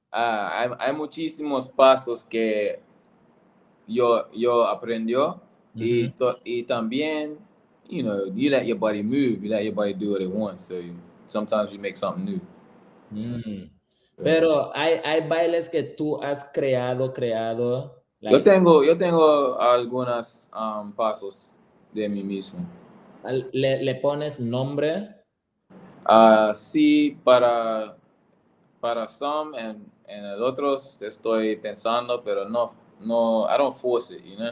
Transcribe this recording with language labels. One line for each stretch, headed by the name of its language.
Spanish: Hay muchísimos pasos que yo aprendió y también,
English: you let your body move, you let your body do what it wants. So sometimes you make something new.
Spanish: Pero hay bailes que tú has creado, Yo like, tengo algunos pasos de mí mismo. le pones nombre. Sí, para some and el otros estoy pensando, pero no,
English: I don't force it,